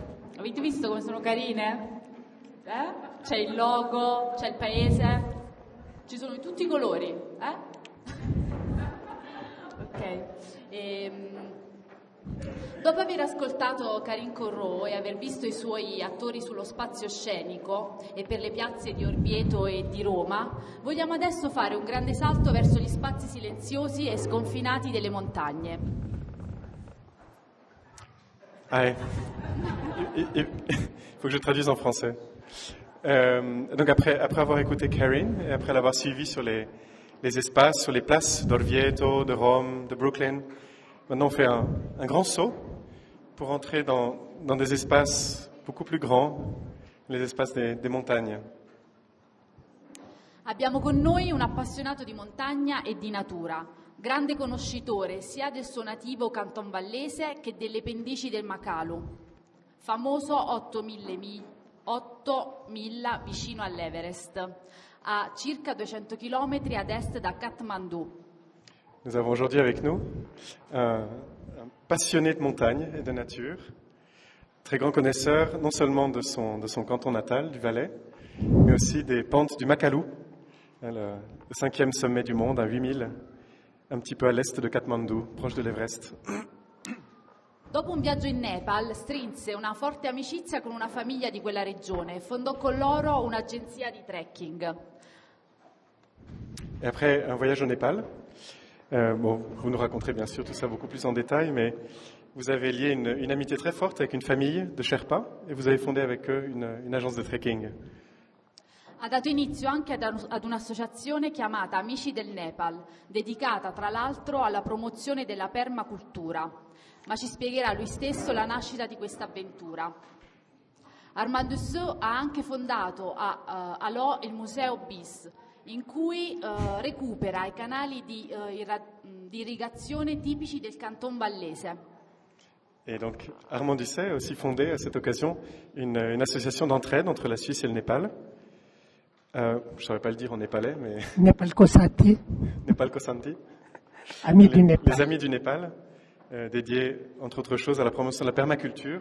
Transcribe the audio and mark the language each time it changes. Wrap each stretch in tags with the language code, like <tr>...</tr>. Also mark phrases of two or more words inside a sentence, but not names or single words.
<it>Avete visto come sono carine? C'è il logo, c'è il paese, ci sono di tutti i colori, Ok. Dopo aver ascoltato Karin Corrò e aver visto i suoi attori sullo spazio scenico e per le piazze di Orvieto e di Roma, vogliamo adesso fare un grande salto verso gli spazi silenziosi e sconfinati delle montagne.</it> <fr>Ah, il faut que je traduise en français. Donc après avoir écouté Karin et après l'avoir suivi sur les espaces, sur les places d'Orvieto, de Rome, de Brooklyn, maintenant on fait un grand saut pour entrer dans des espaces beaucoup plus grands, les espaces des montagnes.</fr> <it>Abbiamo con noi un appassionato di montagna e di natura, grande conoscitore sia del suo nativo canton vallese che delle pendici del Makalu, famoso 8.000 vicino all'Everest, a circa 200 km ad est da Katmandou.</it> <fr>Nous avons aujourd'hui avec nous un passionné de montagne et de nature, très grand connaisseur non seulement de son canton natal, du Valais, mais aussi des pentes du Makalu, le 5e sommet du monde à 8000, un petit peu à l'est de Katmandou, proche de l'Everest.</fr> <it>Dopo un viaggio in Nepal, strinse una forte amicizia con una famiglia di quella regione e fondò con loro un'agenzia di trekking.</it> <fr>Et après un voyage au Népal, vous nous raconterez bien sûr tout ça beaucoup plus en détail, mais vous avez lié une amitié très forte avec une famille de Sherpas et vous avez fondé avec eux une agence de trekking.</fr> <it>Ha dato inizio anche ad un'associazione chiamata Amici del Nepal, dedicata tra l'altro alla promozione della permacultura, ma ci spiegherà lui stesso la nascita di questa avventura. Armand Dussault ha anche fondato a Alò il Museo BIS, in cui recupera i canali di irrigazione tipici del canton vallese.</it> <fr>Et donc Armand Dussault a aussi fondé à cette occasion une association d'entraide entre la Suisse et le Népal. Je ne saurais pas le dire en népalais, mais... Népal Kosanti. Népal Kosanti. Amis du Népal. Les Amis du Népal, dédiés, entre autres choses, à la promotion de la permaculture.</fr>